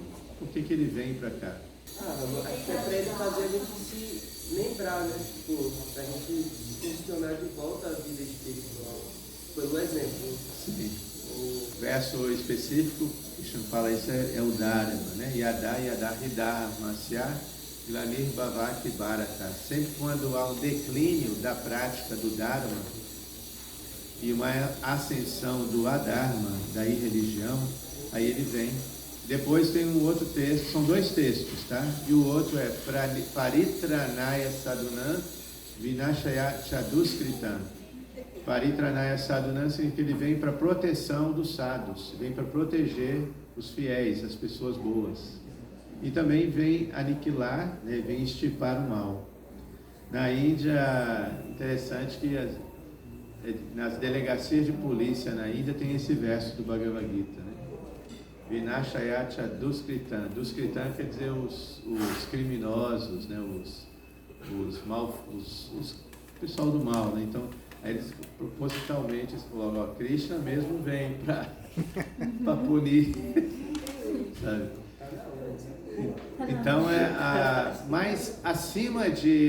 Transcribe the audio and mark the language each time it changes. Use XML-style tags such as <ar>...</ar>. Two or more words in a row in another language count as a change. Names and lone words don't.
<pt>Por que ele vem para cá? Acho que é para ele fazer a gente se lembrar, né? Tipo, para a gente funcionar de volta à vida espiritual. Pelo exemplo. Sim. O verso específico, Krishna fala isso, é o Dharma, né?</pt> <sa>यदा यदा हि धर्मस्य ग्लानिर्भवति भारत.</sa> <pt>Sempre quando há um declínio da prática do Dharma e uma ascensão do Adharma, da irreligião, aí ele vem. Depois tem um outro texto, são 2 textos, tá?</pt> <sa>E o outro é परित्राणाय साधूनां विनाशाय च दुष्कृताम्. परित्राणाय साधूनाम्</sa> <pt>significa que ele vem para proteção dos sadhus, vem para proteger os fiéis, as pessoas boas. E também vem aniquilar, né? Vem extirpar o mal. Na Índia, interessante que nas delegacias de polícia na Índia tem esse verso do Bhagavad Gita, né?</pt> <sa>विनाशाय च दुष्कृताम्.</sa> <pt>Duskritam quer dizer os criminosos, né? Os pessoal do mal, né? Então, aí eles propositalmente falaram, ó, Krishna mesmo vem para punir, sabe? Então, mas acima de...</pt>